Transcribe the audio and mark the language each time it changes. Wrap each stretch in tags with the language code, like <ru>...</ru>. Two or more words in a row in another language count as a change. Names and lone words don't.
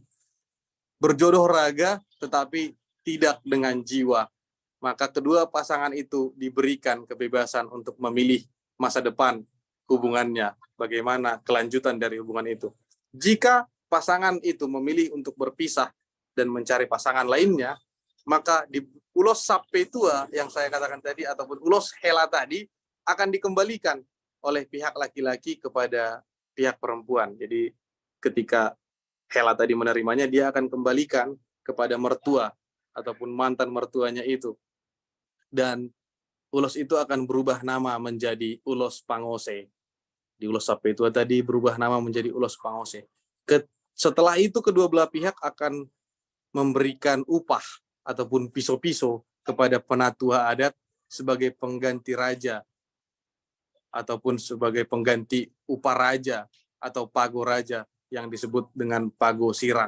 <id>Berjodoh raga tetapi tidak dengan jiwa. Maka kedua pasangan itu diberikan kebebasan untuk memilih masa depan hubungannya, bagaimana kelanjutan dari hubungan itu. Jika pasangan itu memilih untuk berpisah dan mencari pasangan lainnya, maka di ulos sapetua yang saya katakan tadi ataupun ulos hela tadi akan dikembalikan oleh pihak laki-laki kepada pihak perempuan. Jadi ketika hela tadi menerimanya, dia akan kembalikan kepada mertua ataupun mantan mertuanya itu. Dan ulos itu akan berubah nama menjadi ulos pangose. Di ulos sapetua tadi berubah nama menjadi ulos pangose. Setelah itu kedua belah pihak akan memberikan upah ataupun piso-piso kepada penatua adat sebagai pengganti raja ataupun sebagai pengganti upah raja atau</id> <bbc>pago raja</bbc> <id>yang disebut dengan</id> <bbc>pago sirang.</bbc>